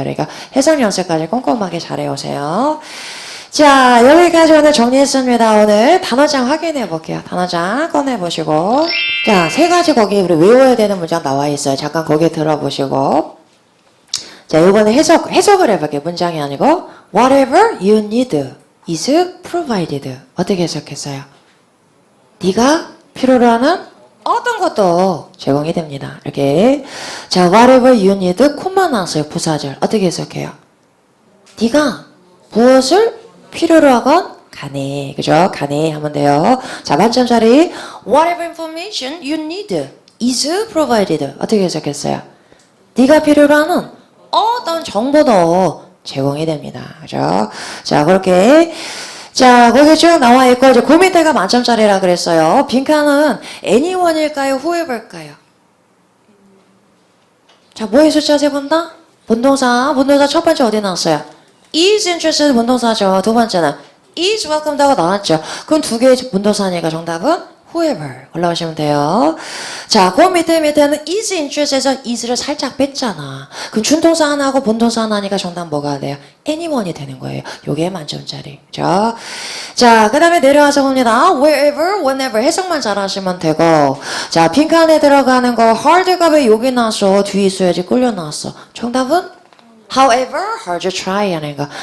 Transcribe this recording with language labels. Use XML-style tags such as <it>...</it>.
<ko>그러니까 해석 연습까지 꼼꼼하게 잘 해오세요. 자, 여기까지 오늘 정리했습니다. 오늘 단어장 확인해 볼게요. 단어장 꺼내보시고. 자, 세 가지 거기 우리 외워야 되는 문장 나와 있어요. 잠깐 거기 들어보시고. 자, 이번에 해석을 해볼게요. 문장이 아니고,</ko> <en>whatever you need is provided.</en> <ko>어떻게 해석했어요? 네가 필요로 하는 어떤 것도 제공이 됩니다. 이렇게. 자,</ko> <en>whatever you need,</en> <ko>콤마 나왔어요. 부사절. 어떻게 해석해요? 네가 무엇을 필요로 하건 간에. 그죠? 간에 하면 돼요. 자, 만점짜리.</ko> <en>whatever information you need is provided.</en> <ko>어떻게 해석했어요? 네가 필요로 하는 어떤 정보도 제공이 됩니다. 그죠? 자, 그렇게. 자, 거기 쭉 나와 있고, 이제 그 밑에가 만점짜리라 그랬어요. 빈칸은 anyone일까요? whoever일까요? 자, 뭐의 숫자 세 본다? 본동사 첫 번째 어디 나왔어요?</ko> <en>is interested</en> <ko>본동사죠. 두 번째는</ko> <en>is welcomed</en> <ko>하고 나왔죠. 그럼 두 개의 본동사니까 정답은 whoever 올라오시면 돼요. 자, 그 밑에는</ko> <en>is interest</en> <ko>에서 is를 살짝 뺐잖아. 그럼 준동사 하나하고 본동사 하나니까 정답 뭐가 돼요? anyone이 되는 거예요. 요게 만점짜리. 그죠? 자, 그 다음에 내려와서 봅니다. wherever, whenever 해석만 잘 하시면 되고. 자, 빈칸에 들어가는 거 hard가 왜 여기 나왔어? 뒤에 있어야지 끌려 나왔어. 정답은?</ko> <en>However, hard to try</en> <ko>하는 거.</ko>